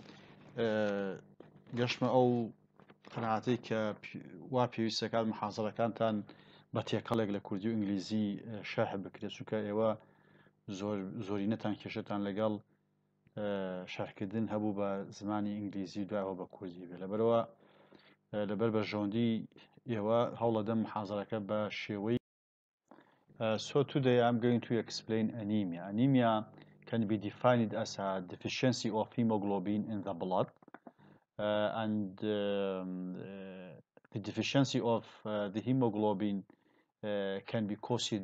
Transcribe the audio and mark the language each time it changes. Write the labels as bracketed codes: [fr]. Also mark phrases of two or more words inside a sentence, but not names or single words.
[ckb] گەشتمە ئەو قەناعەتەی کە وا پێویستەکات محازەرەکانتان بە تێکەڵێک لە کوردی و ئینگلیزی شەرح بکرێت چونکە ئێوە زۆرینەتان کێشەتان لەگەڵ شەرحکردن هەبوو بە زمانی ئینگلیزی دوایەوە بە کوردی بێت لەبەرەوە لەبەر بە ژەوندی ئێوە هەوڵەدەم محازەرەکە بە شێوەی [en] So today I'm going to explain anemia. Anemia can be defined as a deficiency of hemoglobin in the blood, the deficiency of the hemoglobin can be caused